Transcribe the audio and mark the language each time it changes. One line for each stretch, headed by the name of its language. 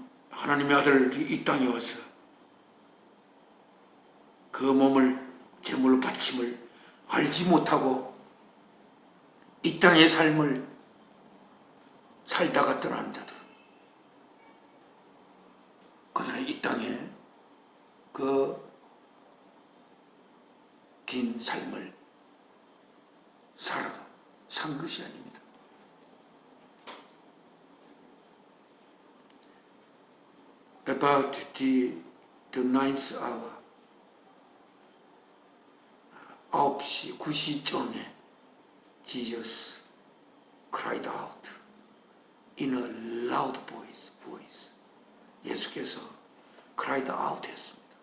Korean: 하나님의 아들이 이 땅에 와서 그 몸을 제물로 바침을 알지 못하고 이 땅의 삶을 살다가 떠나는 자들, 그들은 이 땅에 그 긴 삶을 살아도 산 것이 아닙니다.
English: About the 9th hour,
Korean: 9시, 9시쯤에
English: Jesus cried out in a loud voice.
Korean: 예수께서 cried out 했습니다.